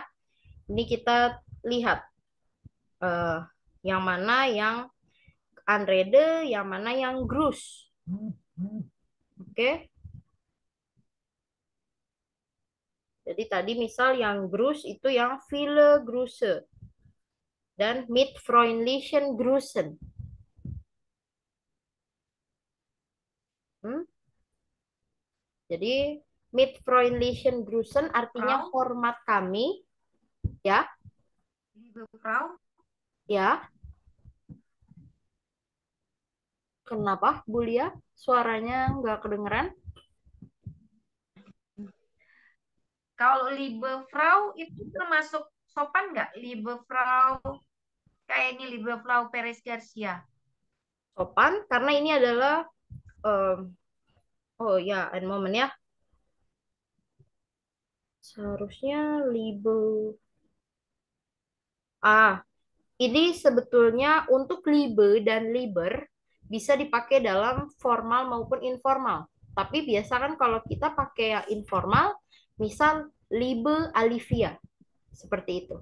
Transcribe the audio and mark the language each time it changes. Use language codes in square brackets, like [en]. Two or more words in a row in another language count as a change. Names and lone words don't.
[id] Ini kita lihat yang mana yang unread, yang mana yang grus. Oke. Jadi tadi misal yang grus itu yang [de] viele Grüße [id] dan [de] mit freundlichen Grüßen. [id] Jadi [de] mit freundlichen Grüßen [id] artinya Frau. hormat kami, ya. [de] Liebe Frau. [id] Ya. Kenapa, Bu Lia? Suaranya nggak kedengeran? Kalau [de] Liebe Frau [id] itu termasuk sopan nggak? [de] Liebe Frau, [id] kayak ini [de] Liebe Frau [id] Perez Garcia. Sopan, karena ini adalah, oh ya, [de] ein moment ya. [id] Seharusnya Liebe. Ini sebetulnya untuk libe dan liber bisa dipakai dalam formal maupun informal. Tapi biasa kan kalau kita pakai yang informal, misal libe Alivia, seperti itu.